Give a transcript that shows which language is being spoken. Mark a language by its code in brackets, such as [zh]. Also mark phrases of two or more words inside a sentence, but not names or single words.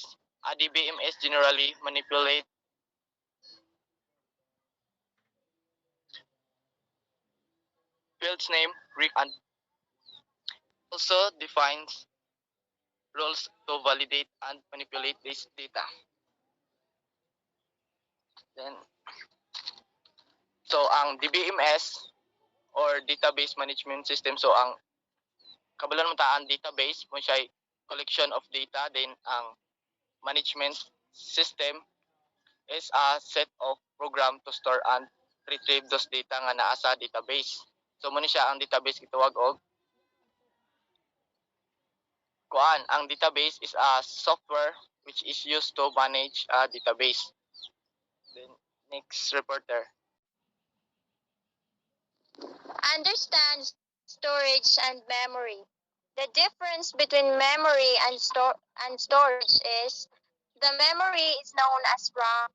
[en] A DBMS generally manipulates fields name, and also defines rules to validate and manipulate this data. [ceb] Then, so ang DBMS or [en] Database Management System, [ceb] so ang kabalan mo ta ang database mo siya [en] collection of data, [ceb] then ang [en] management system is a set of program to store and retrieve those data [ceb] nga naa sa database. So mo ni siya ang database gitawag og kuan. [en] Ang database is a software which is used to manage a database. Then next reporter. Understand storage and memory. The difference between memory and storage is the memory is known as RAM.